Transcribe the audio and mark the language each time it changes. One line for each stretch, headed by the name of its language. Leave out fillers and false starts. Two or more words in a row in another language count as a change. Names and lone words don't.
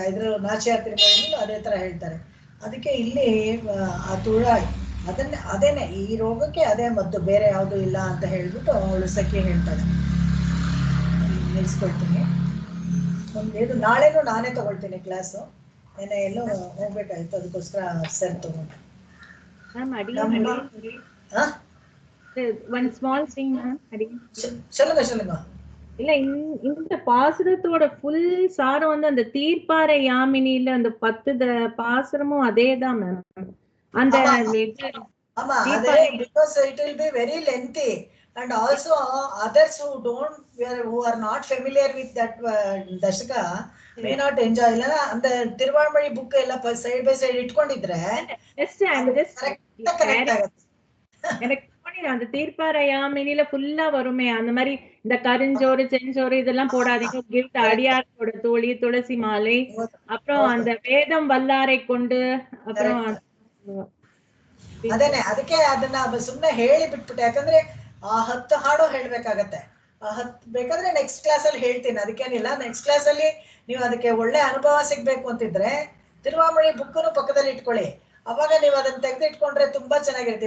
Kannada: ಇದ್ರ ನಾಚ್ಯಾತ್ರಿ ಗೋಯಿನಲ್ಲೂ ಅದೇ ತರ ಹೇಳ್ತಾರೆ. ಅದಕ್ಕೆ ಇಲ್ಲಿ ಆ ತುಳಾಯಿ ಅದೇನೆ ಈ ರೋಗಕ್ಕೆ ಅದೇ ಮದ್ದು, ಬೇರೆ ಯಾವುದು ಇಲ್ಲ ಅಂತ ಹೇಳ್ಬಿಟ್ಟು ಅವಳು ಸಖಿ ಹೇಳ್ತಾಳೆ. ನಿಲ್ಸ್ಕೊಳ್ತೀನಿ. ಇದು ನಾಳೆನೂ ನಾನೇ ತಗೊಳ್ತೀನಿ ಕ್ಲಾಸು. ನೆನ್ನೆ ಎಲ್ಲೋ ಹೋಗ್ಬೇಕಾಯ್ತು, ಅದಕ್ಕೋಸ್ಕರ ಸರ್ ತಗೊಂಡು.
English: one small thing
Tamil: சொல்லுங்க. இல்ல இந்த பாசுரத்தோட ஃபுல் சாரம் வந்து அந்த தீர்ப்பாறை யாமினில அந்த 10 பாசுரமும் அதேதான் மேம். அந்த ஆமா, அதே,
English: because it will be very lengthy and also others who are not familiar with that dashaka may not enjoy.
Kannada: ಇಲ್ಲ
Tamil: அந்த திருவாய்மொழி புக்
Kannada: ಎಲ್ಲ
English: side by side
Kannada: ಇಟ್ಕೊಂಡಿದ್ರೆ
Tamil: எனக்கு அந்த தீர்ப்பாறை யாமினில ஃபுல்லா வருமே அந்த மாதிரி. இந்த கருஞ்சோறு செஞ்சோறு இதெல்லாம் போடாதீங்க. கிஃப்ட் அடியாரோட தோழி துளசி மாலை, அப்புறம் அந்த வேதம் வல்லாரை கொண்டு, அப்புறம்
Kannada: ಅದೇನೆ. ಅದಕ್ಕೆ ಅದನ್ನ ಸುಮ್ನೆ ಹೇಳಿ ಬಿಟ್ಬಿಟ್ಟೆ. ಯಾಕಂದ್ರೆ ಆ 10 ಹಾಡು ಹೇಳ್ಬೇಕಾಗತ್ತೆ. ಬೇಕಾದ್ರೆ
English: next class
Kannada: ಅಲ್ಲಿ ಹೇಳ್ತೀನಿ, ಅದಕ್ಕೇನಿಲ್ಲ.
English: next class
Kannada: ಅಲ್ಲಿ ನೀವು ಅದಕ್ಕೆ ಒಳ್ಳೆ ಅನುಭವ ಸಿಗ್ಬೇಕು ಅಂತಿದ್ರೆ ತಿರುವಾಮಣಿ ಬುಕ್ಕನ್ನು ಪಕ್ಕದಲ್ಲಿ ಇಟ್ಕೊಳ್ಳಿ. ಅವಾಗ ನೀವು ಅದನ್ನ ತೆಗೆದಿಟ್ಕೊಂಡ್ರೆ ತುಂಬಾ ಚೆನ್ನಾಗಿರ್ತೀವಿ.